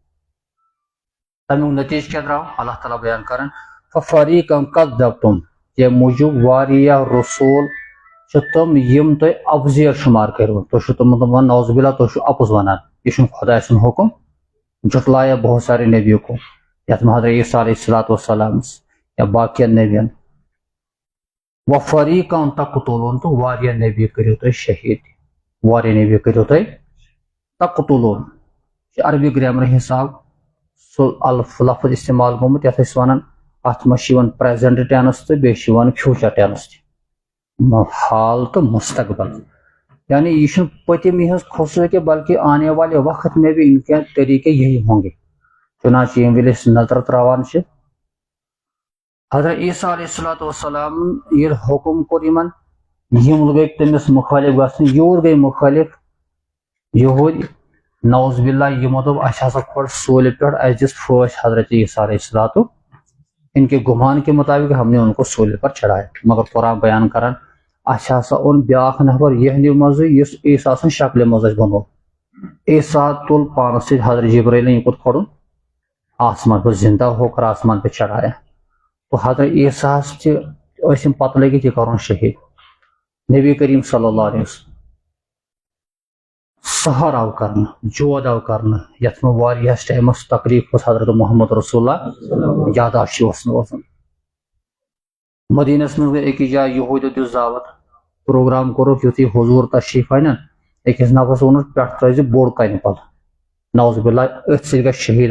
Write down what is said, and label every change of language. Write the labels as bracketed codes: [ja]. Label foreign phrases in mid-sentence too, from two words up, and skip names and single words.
[ks] تمیُک نتیجہ کیٛاہ درٛاو اللہ تعالیٰ بیان کران [ar] ففریقا کذبتم [ks] ییٚمہِ موٗجوٗب واریاہ رسوٗل چھِ تِم یِم تۄہہِ اپزیر شُمار کٔرۍمٕتۍ تُہۍ چھِو تِمن دپان نعوذ باللہ تُہۍ چھِو اپُز ونان یہِ چھُنہٕ خۄداے سُنٛد حکم [ur] جُٹلایا بہت سارے نبیوں کو [ks] یتھ منٛز [ar] حضرت عیسیٰ علیہ الصلوۃ والسلام [ks] یا باقین نبین [ar] وفریقا تقتلون [ks] تہٕ واریاہ نبی کٔرِو تُہۍ شہیٖد واریاہ نبی کٔرِو تُہۍ تقتلون چھِ عربی گرامر حساب سُہ لفظ استعمال گوٚمُت یتھ أسۍ ونان اتھ منٛز چھِ یِوان [en] present tense [ks] تہٕ بیٚیہِ چھِ یِوان [en] future tense [ks] تہِ حال تہٕ مستقبل یعنی یہ چھُنہٕ پٔتِم یِہٕنٛز خصوٗصیت [ur] بلکہ آنے والے وقت میں بھی ان کے طریقے یہی ہوں گے چنانچہ [ks] ییٚمہِ وِزِ أسۍ نظر تراوان چھِ [ar] حضرت عیسیٰ علیہ الصلوۃ والسلام [ks] ییٚلہِ حکم کوٚر یِمن یِم گٔے تٔمِس مُخٲلف گژھٕنۍ یوٗر گٔے مُخٲلف یہوٗدۍ نعوذ باللہ یِمو دوٚپ اَسہِ ہسا کھوٚت سوٗلہِ پٮ۪ٹھ اَسہِ دِژ پھٲسۍ حضرت عیسیٰ علیہ الصلوۃ [ur] ان کے گمان کے مطابق ہم نے ان کو سوٗلہِ پر چڑھایا [ks] مگر قرآن بیان کران اَسہِ ہسا اوٚن بیٛاکھ نفر یِہنٛدِ منٛزٕے یُس عیسیٰ سٕنٛز شکلہِ منٛز اَسہِ بنوو عیسیٰ تُل پانس سۭتۍ [ur] حضرت جبرائیل نے یہ [ks] کوٚت کھڑُن [ur] آسمان پہ زندہ ہو کر آسمان پہ چڑھایا تو [ks] حضرت عیسیٰ تہِ ٲسۍ یِم پتہٕ لٔگِتھ یہِ کرُن شہیٖد نبی کریم [ar] صلی اللہ علیہ وسلم [ks] سحر آو کرنہٕ جود آو کرنہٕ یتھ منٛز واریاہس ٹایمس تقریٖب اوس حضرت محمد رسول اللہ یاداشت اوس نہٕ روزان مدینس منٛز گٔے أکِس جایہِ یہوٗدیو دِژ دعوت پروگرام کوٚرُکھ یُتھُے حضوٗر تشریٖف انن أکِس نفرس ووٚنُکھ پٮ۪ٹھٕ ترٲیزِ بوٚڑ کنہِ پل نعوذ باللہ أتھۍ سۭتۍ گژھِ شہیٖد